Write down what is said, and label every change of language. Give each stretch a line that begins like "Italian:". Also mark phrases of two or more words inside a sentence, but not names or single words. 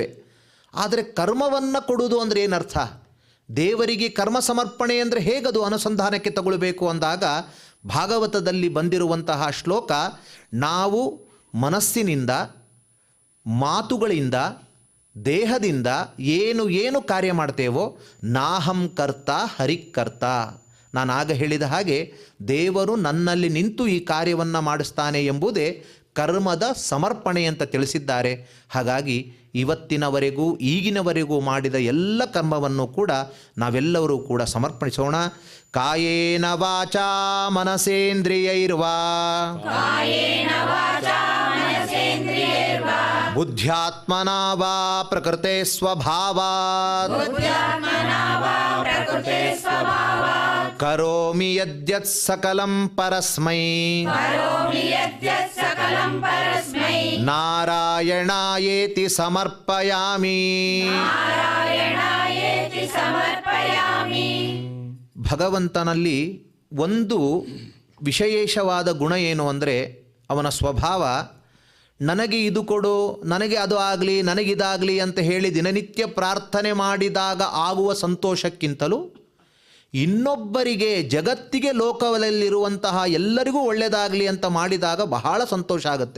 Kannada: ಆದರೆ ಕರ್ಮವನ್ನು ಕೊಡುವುದು ಅಂದರೆ ಏನರ್ಥ? ದೇವರಿಗೆ ಕರ್ಮ ಸಮರ್ಪಣೆ ಅಂದರೆ ಹೇಗದು ಅನುಸಂಧಾನಕ್ಕೆ ತಗೊಳ್ಬೇಕು ಅಂದಾಗ ಭಾಗವತದಲ್ಲಿ ಬಂದಿರುವಂತಹ ಶ್ಲೋಕ, ನಾವು ಮನಸ್ಸಿನಿಂದ, ಮಾತುಗಳಿಂದ, ದೇಹದಿಂದ ಏನು ಕಾರ್ಯ ಮಾಡ್ತೇವೋ
Sanskrit: ನಾಹಂ ಕರ್ತ ಹರಿಕರ್ತ.
Kannada: ನಾನು ಆಗ ಹೇಳಿದ ಹಾಗೆ ದೇವರು ನನ್ನಲ್ಲಿ ನಿಂತು ಈ ಕಾರ್ಯವನ್ನು ಮಾಡಿಸ್ತಾನೆ ಎಂಬುದೇ ಕರ್ಮದ ಸಮರ್ಪಣೆ ಅಂತ ತಿಳಿಸಿದ್ದಾರೆ. ಹಾಗಾಗಿ ಇವತ್ತಿನವರೆಗೂ ಈಗಿನವರೆಗೂ ಮಾಡಿದ ಎಲ್ಲ ಕರ್ಮವನ್ನು ಕೂಡ ನಾವೆಲ್ಲರೂ ಕೂಡ ಸಮರ್ಪಣಿಸೋಣ.
Sanskrit: ಕಾಯೇನ ವಾಚಾ ಮನಸೇಂದ್ರಿಯೈರ್ವಾ कायेन वाचा मनसेन्द्रियैर्वा ಬುದ್ಧ್ಯಾತ್ಮನಾ ವಾ ಪ್ರಕೃತೆ ಸ್ವಭಾವಾತ್ बुद्ध्यात्मना वा प्रकृते स्वभावात् ಕರೋಮಿ ಯದ್ಯತ್ ಸಕಲಂ ಪರಸ್ಮೈ करोमि यद्यत् सकलं परस्मै ನಾರಾಯಣಾಯೇತಿ ಸಮರ್ಪಯಾಮಿ. नारायणायेति समर्पयामि
Kannada: ಭಗವಂತನಲ್ಲಿ ಒಂದು ವಿಶೇಷವಾದ ಗುಣ ಏನು ಅಂದರೆ ಅವನ ಸ್ವಭಾವ. ನನಗೆ ಇದು ಕೊಡು, ನನಗೆ ಅದು ಆಗಲಿ, ನನಗಿದಾಗಲಿ ಅಂತ ಹೇಳಿ ದಿನನಿತ್ಯ ಪ್ರಾರ್ಥನೆ ಮಾಡಿದಾಗ ಆಗುವ ಸಂತೋಷಕ್ಕಿಂತಲೂ ಇನ್ನೊಬ್ಬರಿಗೆ, ಜಗತ್ತಿಗೆ, ಲೋಕದಲ್ಲಿರುವಂತಹ ಎಲ್ಲರಿಗೂ ಒಳ್ಳೆಯದಾಗಲಿ ಅಂತ ಮಾಡಿದಾಗ ಬಹಳ ಸಂತೋಷ ಆಗುತ್ತೆ.